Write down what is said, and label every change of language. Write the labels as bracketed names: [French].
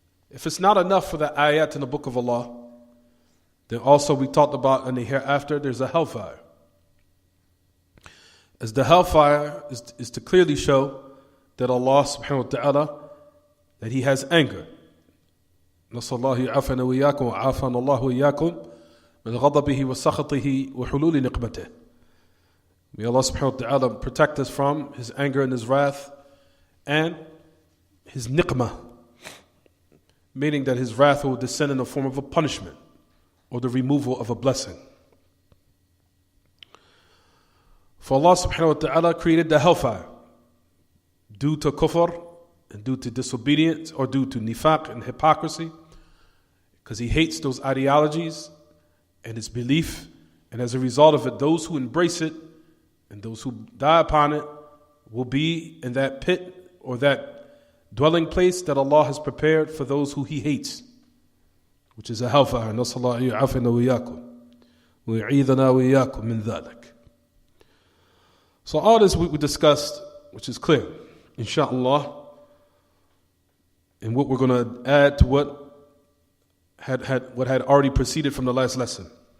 [English] If it's not enough for the ayat in the book of Allah, then also we talked about in the hereafter there's a hellfire. As the hellfire is to clearly show that Allah subhanahu wa ta'ala, that He has anger. [Arabic] نسأل الله يعافينا وإياكم وعافانا الله وإياكم من غضبه وسخطه وحلول نقمته. [English] May Allah subhanahu wa ta'ala protect us from His anger and His wrath and His niqmah, meaning that His wrath will descend in the form of a punishment or the removal of a blessing. For Allah subhanahu wa ta'ala created the hellfire due to kufr and due to disobedience, or due to nifaq and hypocrisy, because He hates those ideologies and its belief, and as a result of it, those who embrace it and those who die upon it will be in that pit or that dwelling place that Allah has prepared for those who He hates, which is a hellfire. [Arabic] نسأل الله يعافينا وإياكم ويعيذنا وإياكم من ذلك. [English] So all this we discussed, which is clear, inshaAllah, and what we're going to add to what had already proceeded from the last lesson.